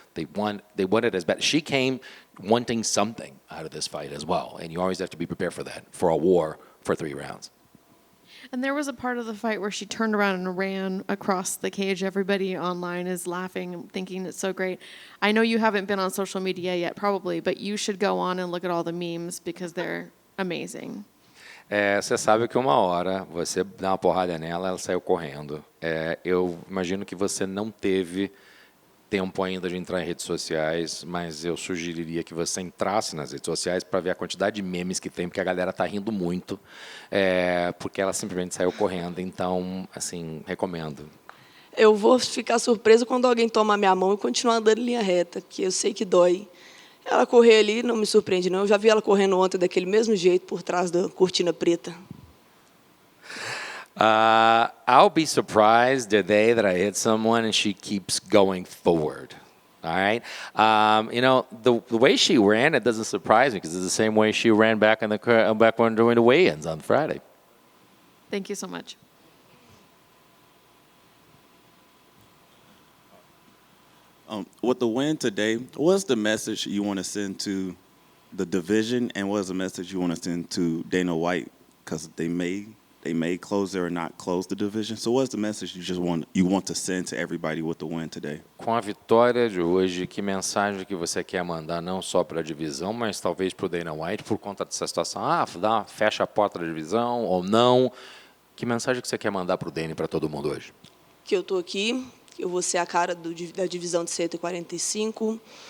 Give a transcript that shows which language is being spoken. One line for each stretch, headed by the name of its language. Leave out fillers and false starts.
English: They want it as bad. She came wanting something out of this fight as well, and you always have to be prepared for that, for a war for 3 rounds. And there was a part of the fight where she turned around and ran across the cage. Everybody online is laughing, thinking it's so great. I know you haven't been on social media yet, probably, but you should go on and look at all the memes because they're amazing.
Portuguese: Você sabe que uma hora você dá uma porrada nela, ela saiu correndo. Eu imagino que você não teve tempo ainda de entrar em redes sociais, mas eu sugeriria que você entrasse nas redes sociais para ver a quantidade de memes que tem, porque a galera tá rindo muito, porque ela simplesmente saiu correndo. Então, assim, recomendo. Eu vou ficar surpresa quando alguém toma a minha mão e continuar andando em linha reta, porque eu sei que dói. Ela correr ali não me surpreende, não. Eu já vi ela correndo ontem daquele mesmo jeito, por trás da cortina preta.
English: I'll be surprised the day that I hit someone and she keeps going forward. All right. The way she ran, it doesn't surprise me because it's the same way she ran back when during the weigh-ins on Friday. Thank you so much. With the win today, what's the message you want to send to the division, and what's the message you want to send to Dana White, because they may close or not close the division? So what's the message you want to send to everybody with the win today?
Portuguese: Com a vitória de hoje, que mensagem que você quer mandar não só para a divisão, mas talvez para o Dana White por conta dessa situação? Fecha a porta da divisão ou não? Que mensagem que você quer mandar para o Dana e para todo mundo hoje? Que eu estou aqui, eu vou ser a cara da divisão de 145.